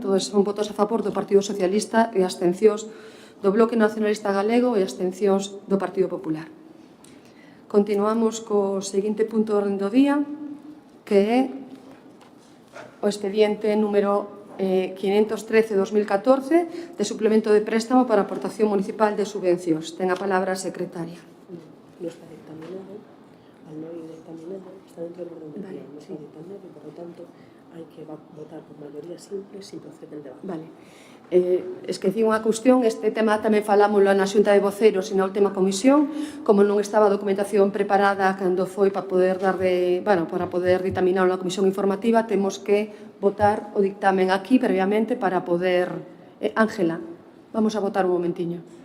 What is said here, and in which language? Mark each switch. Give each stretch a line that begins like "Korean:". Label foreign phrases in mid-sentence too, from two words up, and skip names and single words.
Galician: Entón, son votos a favor do Partido Socialista e abstencións do Bloque Nacionalista Galego e abstencións do Partido Popular. Continuamos co seguinte punto de orden do día, que é o expediente número 513-2014 de suplemento de préstamo para aportación municipal de subvencións. Ten a palabra a secretaria.
Spanish: No está dictaminado, al no ir dictaminado, está dentro del orden del día, no está dictaminado y por lo tanto hay que votar por mayoría simple sin proceder el debate. Vale.
Galician: Esqueci unha cuestión, este tema tamén falámoslo na Xunta de Voceiros e na última comisión, como non estaba a documentación preparada cando foi para poder para poder dictaminar na comisión informativa, temos que votar o dictamen aquí previamente para poder... Ángela, vamos a votar un momentiño.